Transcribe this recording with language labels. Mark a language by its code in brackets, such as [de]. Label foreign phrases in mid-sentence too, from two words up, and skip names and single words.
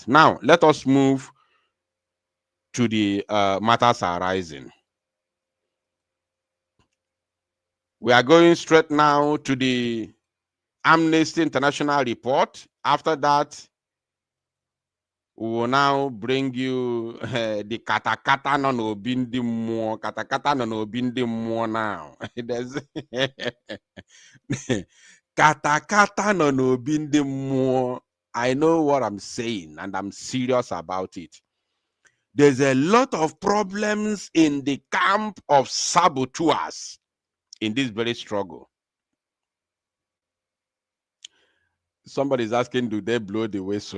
[en] Now let us move to the matters arising. We are going straight now to the Amnesty International report. After that, we will now bring you the katakata no no bindi mo. Katakata no no bindi mo now. There's katakata no no bindi mo. I know what I'm saying, and I'm serious about it. There's a lot of problems in the camp of saboteurs in this very struggle. Somebody is asking, do they blow the whistle?